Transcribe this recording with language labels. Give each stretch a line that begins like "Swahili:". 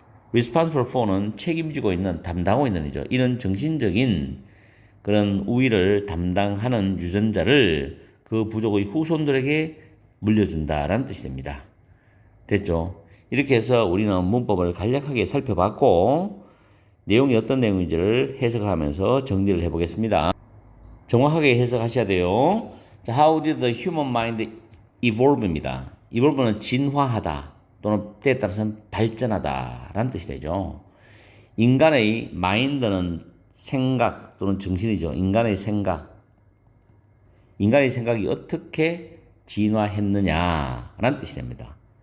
Korean: responsible for는 책임지고 있는, 담당하고 있는 이죠. 이런 정신적인 그런 우위를 담당하는 유전자를 그 부족의 후손들에게 물려준다라는 뜻이 됩니다. 됐죠? 이렇게 해서 우리는 문법을 간략하게 살펴봤고 내용이 어떤 내용인지를 해석하면서 정리를 해보겠습니다. 정확하게 해석하셔야 돼요.
English: 자, How did the human mind evolve입니다.
Korean: evolve는 진화하다 또는 때에 따라서는 발전하다 라는 뜻이 되죠. 인간의 마인드는 생각 또는 정신이죠. 인간의 생각이 어떻게 진화했느냐라는 뜻이 됩니다.